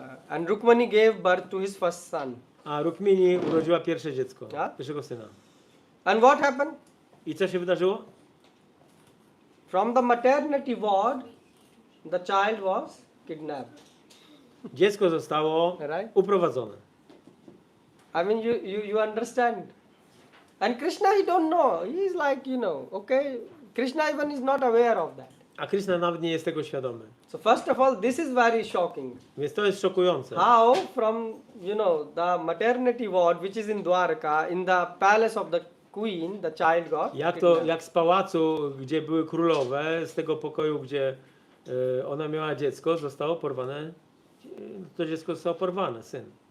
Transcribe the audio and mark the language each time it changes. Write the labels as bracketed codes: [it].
[en] And Rukmani gave birth to his first son. [pl] a Rukmini urodziła pierwsze dziecko, A? pierwszego syna. [en] And what happened? [pl] I co się wydarzyło? [en] From the maternity ward, the child was kidnapped. [pl] Dziecko zostało [en] Right? [pl] uprowadzone. [en] I mean, you understand. And Krishna, he don't know. He is like, okay. Krishna even is not aware of that. [pl] A Krishna nawet nie jest tego świadomy. [en] So first of all, this is very shocking. [pl] Więc to jest szokujące. [en] How from, the maternity ward, which is in Dwarka, in the palace of the queen, the child got kidnapped. [pl] Jak z pałacu, gdzie były królowe, z tego pokoju, gdzie ona miała dziecko, zostało porwane, to dziecko zostało porwane, syn.